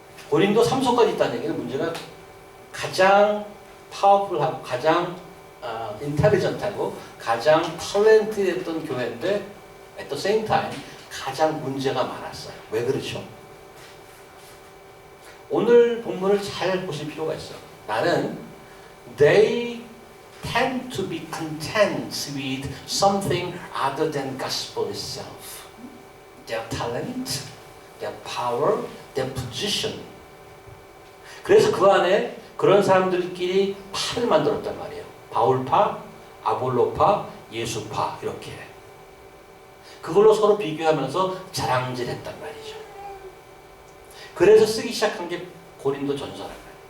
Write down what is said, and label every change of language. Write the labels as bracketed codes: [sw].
[ko] 고린도 3서까지 있다는 얘기는 문제가 가장 파워풀하고 가장 인텔리전트하고 가장 탤런트했던 교회인데 [en] at the same time [ko] 가장 문제가 많았어요. 왜 그렇죠? 오늘 본문을 잘 보실 필요가 있어요. 나는 [en] they tend to be content with something other than gospel itself. Their talent, their power, their position. [ko] 그래서 그 안에 그런 사람들끼리 파를 만들었단 말이에요. 바울파, 아볼로파, 예수파 이렇게. 그걸로 서로 비교하면서 자랑질했단 말이죠. 그래서 쓰기 시작한 게 고린도 전서란 말이에요.